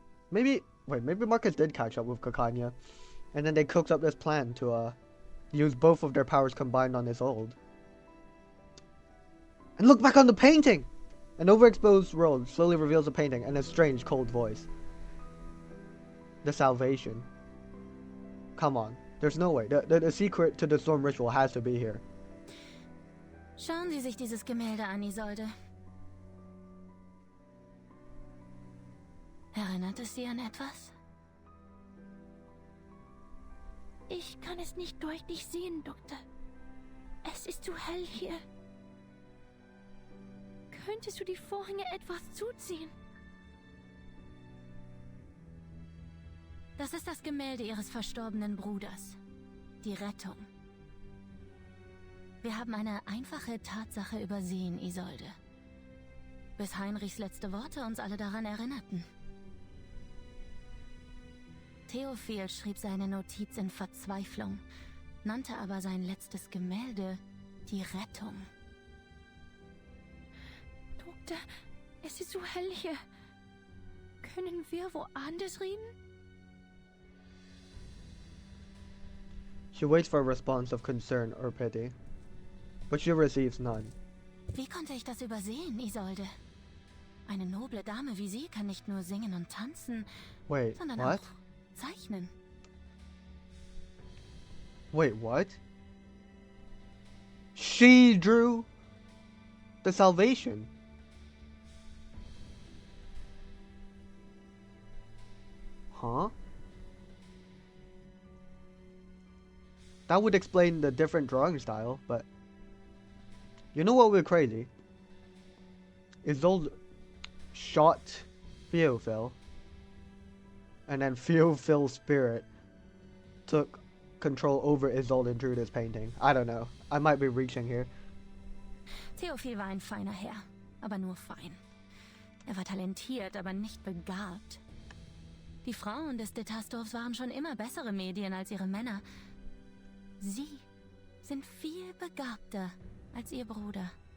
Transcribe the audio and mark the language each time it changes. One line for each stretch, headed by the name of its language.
English: Maybe Marcus did catch up with Kakanya. And then they cooked up this plan to use both of their powers combined on Isolde. And look back on the painting! An overexposed road slowly reveals the painting and a strange, cold voice. the salvation. Come on. There's no way. The secret to the storm ritual has to be here.
German: Schauen Sie sich dieses Gemälde an, Isolde. Erinnert es Sie an etwas? Ich kann es nicht deutlich sehen, Doktor. Es ist zu hell hier. Könntest du die Vorhänge etwas zuziehen? Das ist das Gemälde Ihres verstorbenen Bruders. Die Rettung. Wir haben eine einfache Tatsache übersehen, Isolde. Bis Heinrichs letzte Worte uns alle daran erinnerten. Theophil schrieb seine Notiz in Verzweiflung, nannte aber sein letztes Gemälde die Rettung. Doktor, es ist so hell hier. Können wir woanders reden?
English: She waits for a response of concern or pity, but she receives none.
German: Wie konnte ich das übersehen, Isolde? Eine noble Dame wie Sie kann nicht nur singen und tanzen,
English: Wait,
German: sondern
English: what?
German: auch zeichnen.
English: Wait, what? She drew the salvation. Huh? That would explain the different drawing style, but you know what would be crazy? Isolde shot Theophil, and then Theophil's spirit took control over Isolde and drew this painting. I don't know. I might be reaching here.
German: Theophil war ein feiner Herr, aber nur fein. Er war talentiert, aber nicht begabt. Die Frauen des Detastdorfs waren schon immer bessere Medien als ihre Männer. Sie sind viel begabter als ihr Bruder.